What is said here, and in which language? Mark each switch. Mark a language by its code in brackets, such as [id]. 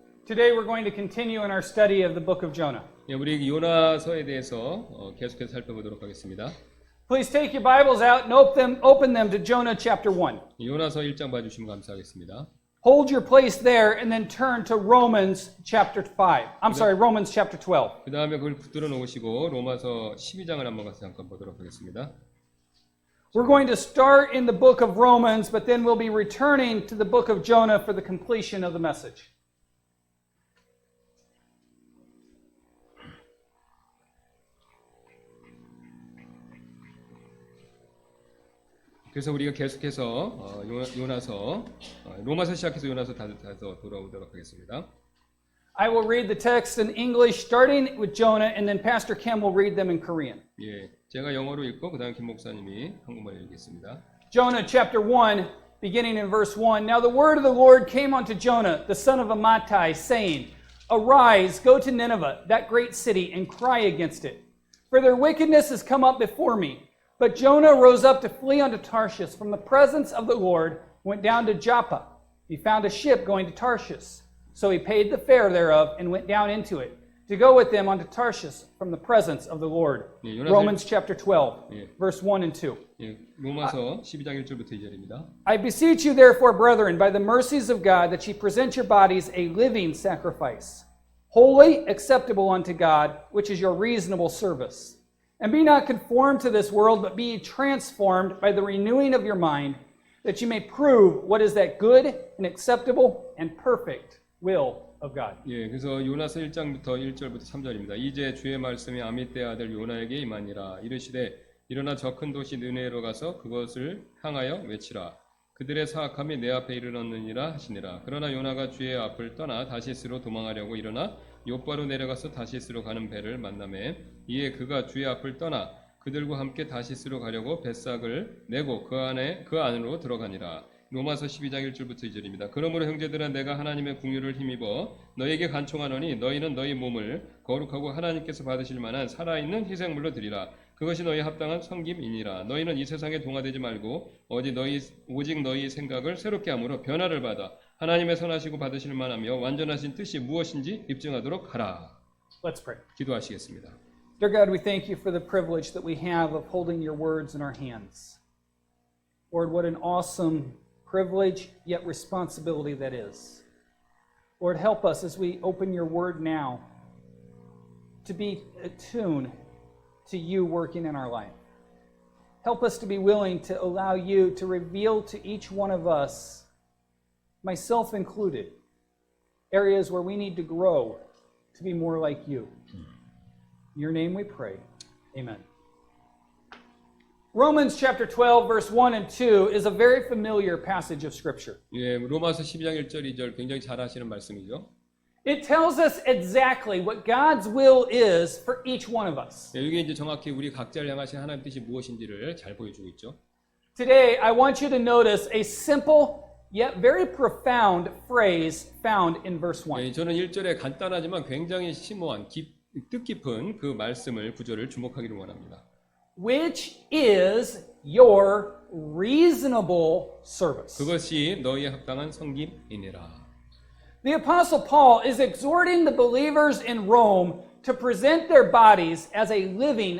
[en] Today we're going to continue in our study of the book of Jonah. [ko] 예, 우리 요나서에 대해서 계속해서 살펴보도록 하겠습니다. [en] Please take your Bibles out and open them to Jonah chapter 1. [ko] 요나서 1장 봐주시면 감사하겠습니다. [en] Hold your place there and then turn to Romans chapter 5. Romans chapter 12. [ko] 그 다음에 그걸 붙들어 놓으시고 로마서 12장을 한번 같이 잠깐 보도록 하겠습니다. [en] We're going to start in the book of Romans, but then we'll be returning to the book of Jonah for the completion of the message. [ko] 그래서 우리가 계속해서 요나서 로마서 시작해서 요나서 다서 돌아오도록 하겠습니다. [en] I will read the text in English, starting with Jonah, and then Pastor Kim will read them in Korean. [ko] 예, 제가 영어로 읽고 그다음 김 목사님이 한국말로 읽겠습니다. [en] Jonah chapter 1, beginning in verse 1. Now the word of the Lord came unto Jonah, the son of Amittai, saying, Arise, go to Nineveh, that great city, and cry against it. For their wickedness has come up before me. But Jonah rose up to flee unto Tarshish from the presence of the Lord, went down to Joppa. He found a ship going to Tarshish. So he paid the fare thereof and went down into it, to go with them unto Tarshish from the presence of the Lord. [ko] 예, 요나서 [en] Romans chapter 12, [ko] 예. [en] verse 1 and 2. [ko] 예, 로마서 12장 1절부터 2절입니다. [en] I beseech you therefore, brethren, by the mercies of God, that ye present your bodies a living sacrifice, holy, acceptable unto God, which is your reasonable service. And be not conformed to this world, but be ye transformed by the renewing of your mind, that you may prove what is that good and acceptable and perfect will of God. [ko] 예, 그래서 요나서 1장부터 1절부터 3절입니다. 이제 주의 말씀이 아미떼 아들 요나에게 임하니라. 이르시되 일어나 저 큰 도시 느네로 가서 그것을 향하여 외치라. 그들의 사악함이 내 앞에 이르렀느니라 하시니라. 그러나 요나가 주의 앞을 떠나 다시스로 도망하려고 일어나 요바로 내려가서 다시스로 가는 배를 만나매 이에 그가 주의 앞을 떠나 그들과 함께 다시스로 가려고 뱃삭을 내고 그 안으로 들어가니라. 로마서 12장 1절부터 2절입니다. 그러므로 형제들아 내가 하나님의 긍휼을 힘입어 너희에게 간청하노니 너희는 너희 몸을 거룩하고 하나님께서 받으실 만한 살아있는 희생물로 드리라. 그것이 너희 합당한 섬김이니라. 너희는 이 세상에 동화되지 말고 오직 너희 생각을 새롭게 함으로 변화를 받아 하나님의 선하시고 받으실 만하며 완전하신 뜻이 무엇인지 입증하도록 하라. [en] Let's pray. [ko] 기도하시겠습니다. [en] Dear God, we thank you for the privilege that we have of holding your words in our hands. Lord, what an awesome privilege, yet responsibility that is. Lord, help us as we open your word now to be attuned to you working in our life. Help us to be willing to allow you to reveal to each one of us, myself included, areas where we need to grow to be more like you. In your name we pray. Amen. Romans chapter 12, verse 1 and 2 is a very familiar passage of Scripture. [ko] 예, 로마서 12장 1절 2절 굉장히 잘 하시는 말씀이죠. [en] It tells us exactly what God's will is for each one of us. [ko] 예, 이게 이제 정확히 우리 각자를 향하신 하나님 뜻이 무엇인지를 잘 보여주고 있죠. [en] Today, I want you to notice a simple yet very profound phrase found in verse 1. [ko] 예, 저는 1절에 간단하지만 굉장히 심오한 뜻깊은 그 말씀을 구절을 주목하기를 원합니다. [en] Which is your reasonable service. [ko] 그것이 너희의 합당한 섬김이니라. [en] The Apostle Paul is exhorting the believers in Rome to present their bodies as a living